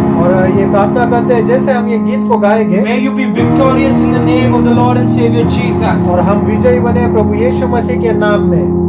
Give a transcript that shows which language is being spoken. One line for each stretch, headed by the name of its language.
Hindi: और ये प्रार्थना करते हैं जैसे हम ये गीत को गाएंगे
English: may you be victorious in the name of the Lord and Savior Jesus.
Hindi: और हम विजयी बने प्रभु यीशु मसीह के नाम में।